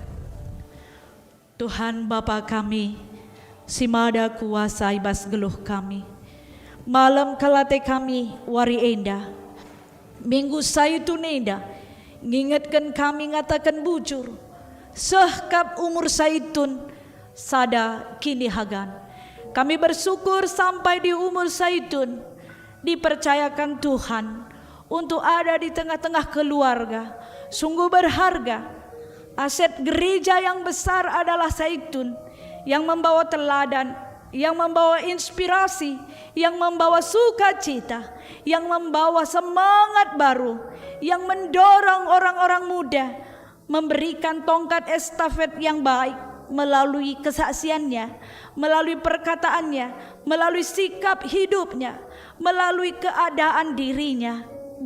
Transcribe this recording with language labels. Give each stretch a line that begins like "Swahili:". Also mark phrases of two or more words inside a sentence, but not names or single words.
Batak Karo: Tuhan Bapa kami, simada kuasa ibas geluh kami. Malam kalate kami wari enda. Minggu saitun enda. Ngingatkan kami ngatakan bujur. Sehkap umur saitun sada kini hagan.
Indonesian: Kami bersyukur sampai di umur saitun dipercayakan Tuhan untuk ada di tengah-tengah keluarga. Sungguh berharga. Aset gereja yang besar adalah saitun yang membawa teladan, yang membawa inspirasi, yang membawa sukacita, yang membawa semangat baru, yang mendorong orang-orang muda memberikan tongkat estafet yang baik melalui kesaksiannya, melalui perkataannya, melalui sikap hidupnya, melalui keadaan dirinya.